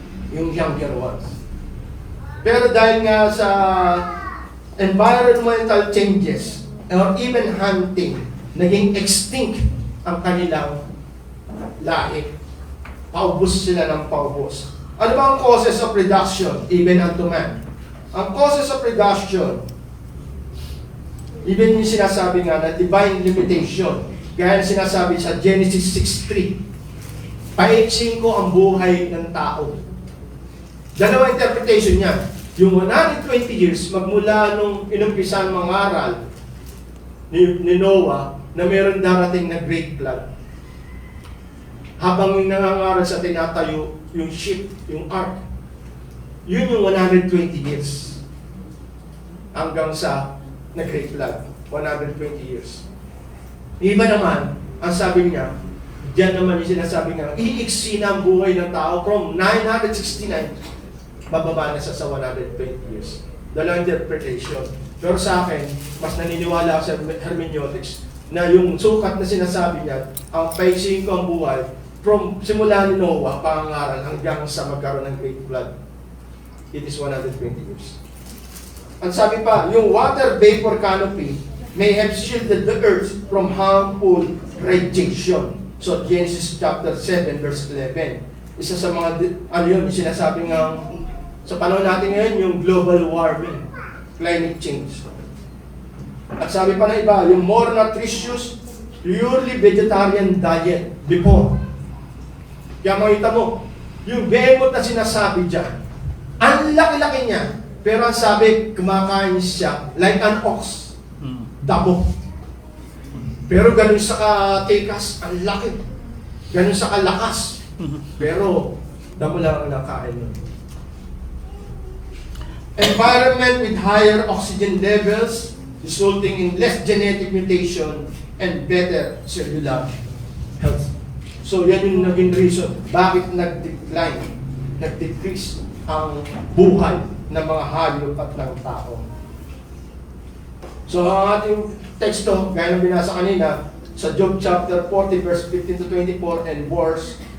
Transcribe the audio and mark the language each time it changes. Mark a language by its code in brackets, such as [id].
[tl] Yung [en] younger ones. [tl] Pero dahil nga sa [en] environmental changes, or even hunting, [tl] naging extinct ang kanilang lahi. Paubos sila ng paubos. Ano ba ang [en] causes of reduction, even unto man? [tl] Ang [en] causes of reduction, even [tl] yung sinasabi nga na [en] divine limitation, [tl] kaya sinasabi sa Genesis 6:3, paiksin ko ang buhay ng tao. Dalawa interpretation niya. Yung 120 years, magmula nung inumpisan mangaral ni Noah na meron darating na great flood. Habang nangangaral sa tinatayo, yung ship, yung ark, yun yung 120 years. Hanggang sa na-great flood, 120 years. Iba naman, ang sabi niya, diyan naman yung sinasabi nga, iiksi na ang buhay ng tao from 969, bababa na sa 120 years. Dalawang interpretation. Pero sa akin, mas naniniwala ako sa hermeneutics na yung sukat na sinasabi niya, ang paising ko ang buhay, from simula ni Noah, pangaral hanggang sa magkaroon ng great flood. [en] It is 120 years. [tl] Ang sabi pa, yung [en] water vapor canopy may have shielded the earth from harmful radiation. [tl] So, Genesis chapter 7, verse 11. Isa sa mga, yun, sinasabi nga, sa panahon natin ngayon, yung [en] global warming, climate change. [tl] At sabi pa na iba, yung [en] more nutritious, purely vegetarian diet before. [tl] Kaya makita mo, yung behemoth na sinasabi dyan, ang laki-laki niya, pero ang sabi, kumakain siya [en] like an ox, [tl] dabo. Pero ganun sa katikas, ang laki. Ganun sa kalakas. Pero, damo lang ang nakain nun. [en] Environment with higher oxygen levels, resulting in less genetic mutation and better cellular health. [tl] So yan yung naging reason bakit nag-decline, nag-decrease ang buhay ng mga hayop at ng tao. So ang ating teksto, gaya ng binasa kanina, sa Job chapter 40 verse 15 to 24 [en] and verse